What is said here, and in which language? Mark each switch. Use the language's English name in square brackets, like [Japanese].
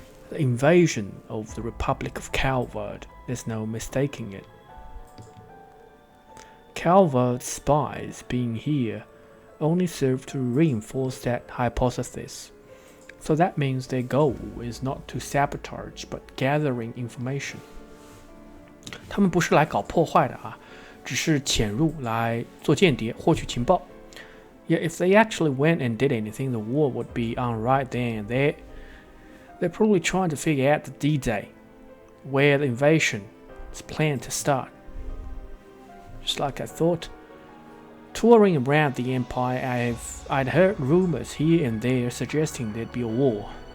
[English] The invasion of the Republic of Calvard. There's no mistaking it. Calvard's spies being here only serve to reinforce that hypothesis. So that means their goal is not to sabotage, but gathering information. [Chinese] 他们不是来搞破坏的啊，只是潜入来做间谍，获取情报。 [English] Yeah, if they actually went and did anything, the war would be on right then and there. They're probably trying to figure out the D-Day, where the invasion is planned to start. Just like I thought. Touring around the empire, I'd heard rumors here and there suggesting there'd be a war.